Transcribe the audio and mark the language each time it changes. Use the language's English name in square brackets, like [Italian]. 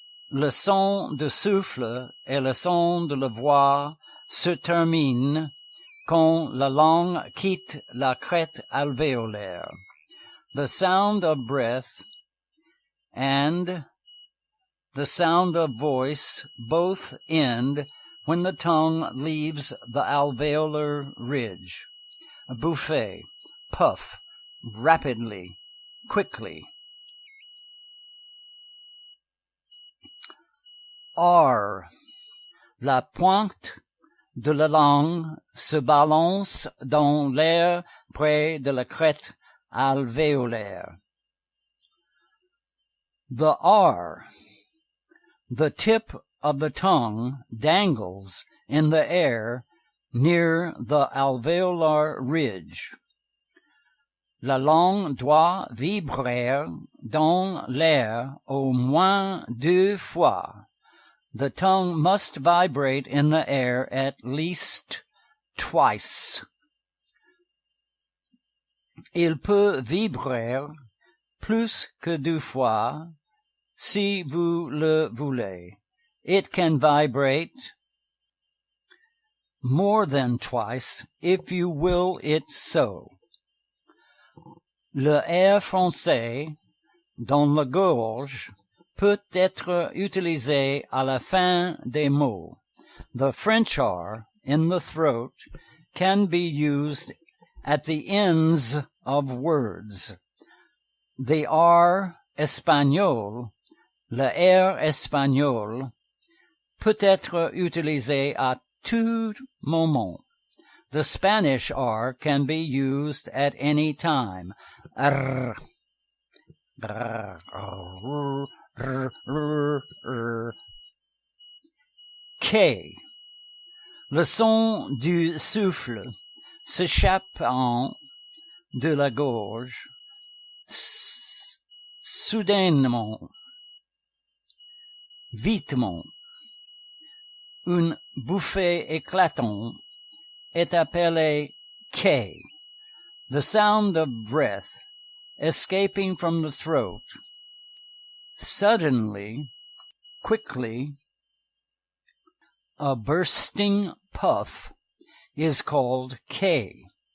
[French] Le son de souffle et le son de la voix se terminent quand la langue quitte la crête alvéolaire. [English] The sound of breath and the sound of voice both end when the tongue leaves the alveolar ridge. [French] Bouffer, [English] puff, rapidly, quickly. R. [French] La pointe de la langue se balance dans l'air près de la crête alvéolaire. [English] The R. The tip of the tongue dangles in the air near the alveolar ridge. [French] La langue doit vibrer dans l'air au moins 2 fois. [English] The tongue must vibrate in the air at least twice. [French] Il peut vibrer plus que 2 fois si vous le voulez. [English] It can vibrate more than twice if you will it so. [French] Le R français dans la gorge peut être utilisé à la fin des mots. [English] The French R in the throat can be used at the ends of words. [French] The R espagnol, le R espagnol, peut être utilisé à tout moment. [English] The Spanish R can be used at any time. R, r, r, r, r, r. K. [French] Le son du souffle s'échappant de la gorge soudainement, vitement. Une bouffée éclatante est appelée K. [English] The sound of breath escaping from the throat suddenly, quickly, a bursting puff is called K.